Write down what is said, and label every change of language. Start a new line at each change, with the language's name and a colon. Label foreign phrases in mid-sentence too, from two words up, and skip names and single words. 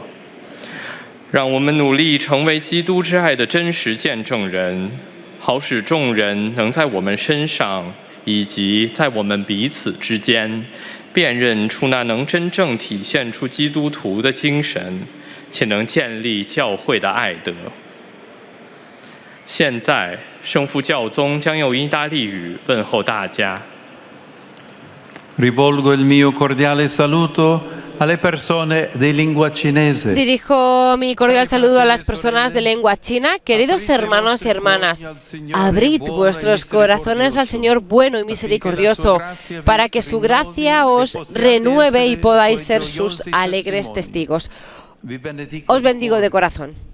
Chinese: 让我们努力成为基督之爱的真实见证人，好使众人能在我们身上以及在我们彼此之间辨认出那能真正体现出基督徒的精神，且能建立教会的爱德。现在，圣父教宗将用意大利语问候大家。
Italian: Rivolgo il mio cordiale saluto alle persone di lingua cinese.
Spanish: Dirijo mi cordial saludo a las personas de lengua china. Queridos hermanos y hermanas, abrid vuestros corazones al Señor bueno y misericordioso, para que su gracia os renueve y podáis ser sus alegres testigos. Os bendigo de corazón.